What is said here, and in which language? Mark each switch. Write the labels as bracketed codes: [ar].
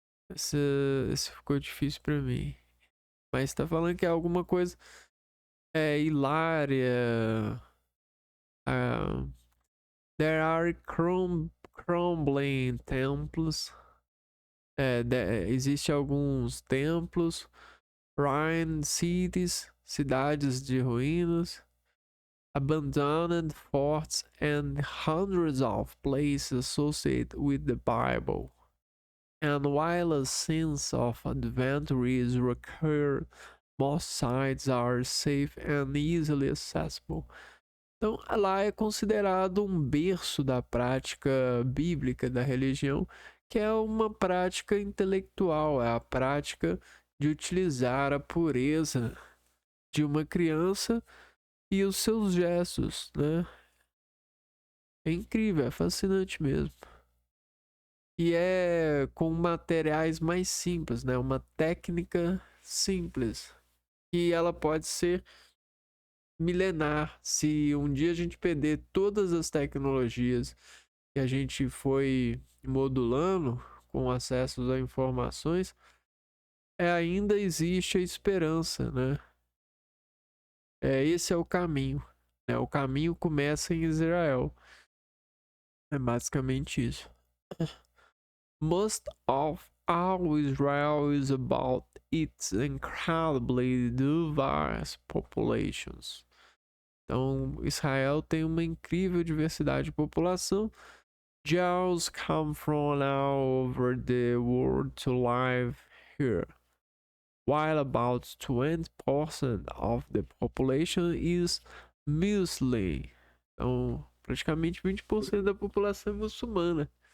[pt] Esse ficou difícil pra mim. Mas tá falando que é alguma coisa hilária. [en] There are crumbling temples. [pt] Existe alguns templos. [en] Ruined cities, [pt] cidades de ruínas. [en] Abandoned forts and hundreds of places associated with the Bible. And while a sense of adventure is required, most sites are safe and easily accessible. [pt] Então, lá é considerado um berço da prática bíblica da religião, que é uma prática intelectual, é a prática de utilizar a pureza de uma criança e os seus gestos, né? É incrível, é fascinante mesmo. E é com materiais mais simples, né? Uma técnica simples. E ela pode ser milenar. Se um dia a gente perder todas as tecnologias que a gente foi modulando com acesso a informações, ainda existe a esperança, né? Esse é o caminho. Né? O caminho começa em Israel. É basicamente isso. [en] Most of all Israel is about its incredibly diverse populations. [pt] Então, Israel tem uma incrível diversidade de população. [en] Jews come from all over the world to live here, while about 20% of the population is Muslim. [pt] Então, praticamente 20% da população é muçulmana.